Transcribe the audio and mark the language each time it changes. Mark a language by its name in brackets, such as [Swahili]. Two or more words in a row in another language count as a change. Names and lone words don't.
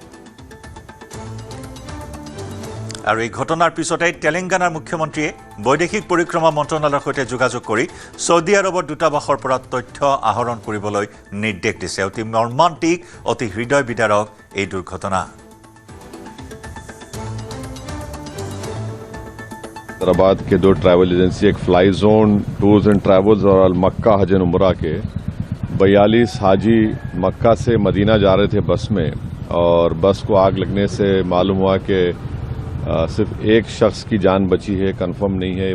[Assamese] আৰু এই ঘটনাৰ পিছতে তেলেংগানাৰ মুখ্যমন্ত্ৰীয়ে বৈদেশিক পৰিক্ৰমা মন্ত্ৰণালয়ৰ সৈতে যোগাযোগ কৰি সৌদি আৰবৰ দূতাবাসৰ পৰা তথ্য আহৰণ কৰিবলৈ নিৰ্দেশ দিছে অতি মৰ্মান্তিক অতি হৃদয় বিদাৰক এই দুৰ্ঘটনা [Hindi] हैदराबाद के 2 ट्रैवल एजेंसी एक फ्लाई जोन टूर्स एंड ट्रैवल्स और अल मक्का हज एंड उमरा के 42 हाजी मक्का से मदीना जा रहे थे बस में और बस को आग लगने से मालूम हुआ कि सिर्फ एक शख्स की जान बची है कंफर्म नहीं है